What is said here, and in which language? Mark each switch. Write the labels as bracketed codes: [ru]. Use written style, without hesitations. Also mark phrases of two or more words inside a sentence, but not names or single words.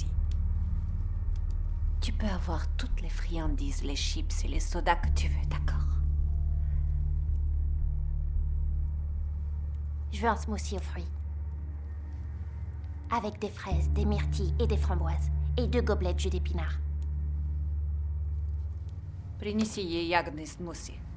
[fr] Tu peux avoir toutes les friandises, les chips et les sodas que tu veux, d'accord? Je veux un smoothie aux fruits. Avec des fraises, des myrtilles et des framboises. Et 2 gobelets de jus d'épinards. [ru] Принеси ей ягодный смуси.